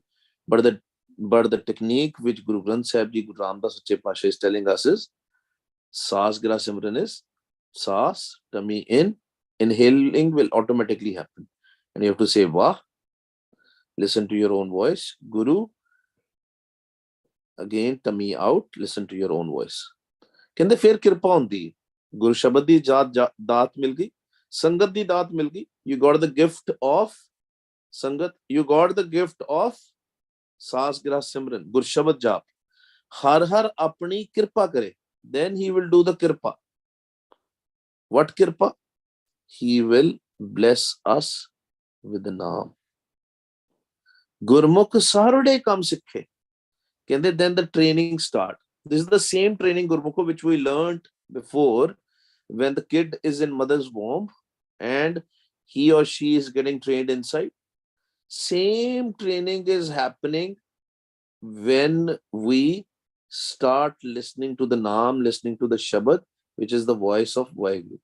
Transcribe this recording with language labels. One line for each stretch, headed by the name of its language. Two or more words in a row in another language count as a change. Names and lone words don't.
English: But the technique which Guru Granth Sahib Ji, Guru Ramdas Sache Pasha is telling us is
Punjabi: ਸਾਸ ਗਿਰਾ ਸਿਮਰਨ
English: is Sas, tummy in, inhaling will automatically happen. And you have to say Vah, listen to your own voice. Guru, again, tummy out, listen to your own voice.
Punjabi: ਕਹਿੰਦੇ ਫਿਰ ਕਿਰਪਾ ਹੁੰਦੀ ਗੁਰ ਸ਼ਬਦ ਦੀ ਦਾਤ ਮਿਲ ਗਈ ਸੰਗਤ ਦੀ ਦਾਤ ਮਿਲ ਗਈ
English: you got the gift of
Punjabi: ਸੰਗਤ
English: you got the gift of
Punjabi: ਸਾਸ ਗਿਰਾ ਸਿਮਰਨ ਗੁਰ ਸ਼ਬਦ ਜਾਪ ਹਰ ਹਰ ਆਪਣੀ ਕਿਰਪਾ ਕਰੇ
English: then he will do the kirpa what kirpa he will bless us with the naam
Punjabi: ਗੁਰਮੁਖ ਸਾਰੜੇ ਕੰਮ ਸਿੱਖੇ ਕਹਿੰਦੇ
English: then the training start. This is the same training, Gurmukh, which we learned before when the kid is in mother's womb and he or she is getting trained inside. Same training is happening when we start listening to the Naam, listening to the Shabad, which is the voice of Vaheguru.